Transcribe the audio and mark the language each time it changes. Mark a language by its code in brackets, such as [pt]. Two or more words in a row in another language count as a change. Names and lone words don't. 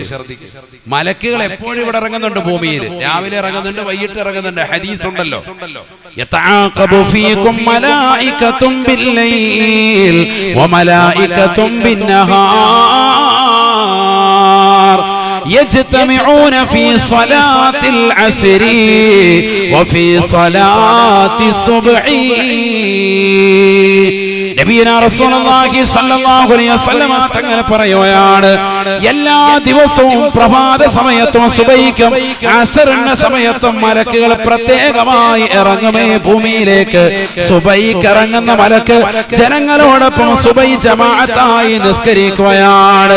[ml] മലക്കുകൾ എപ്പോഴും ഇവിടെ ഇറങ്ങുന്നുണ്ട് ഭൂമിയിൽ. രാവിലെ ഇറങ്ങുന്നുണ്ട്, വൈകിട്ട് ഇറങ്ങുന്നുണ്ട്. ഹദീസ് ഉണ്ടല്ലോ, [ar] يتعاقب فيكم ملائكة بالليل وملائكة بالنهار يجتمعون في صلاة العصر وفي صلاة الصبح. نبينا رسول الله صلى الله عليه وسلم [ml] തങ്ങൾ പറയുകയാണ്, എല്ലാ ദിവസവും പ്രഭാത സമയത്തും സുബൈക്കും അസറിന്റെ സമയത്തും മലക്കുകൾ പ്രത്യേകമായി ഇറങ്ങുമേ ഭൂമിയിലേക്ക്. സുബൈക്ക് ഇറങ്ങുന്ന മലക്ക് ജനങ്ങളോടൊപ്പം സുബൈ ജമാഅത്തായി നിസ്കരിക്കുകയാണ്.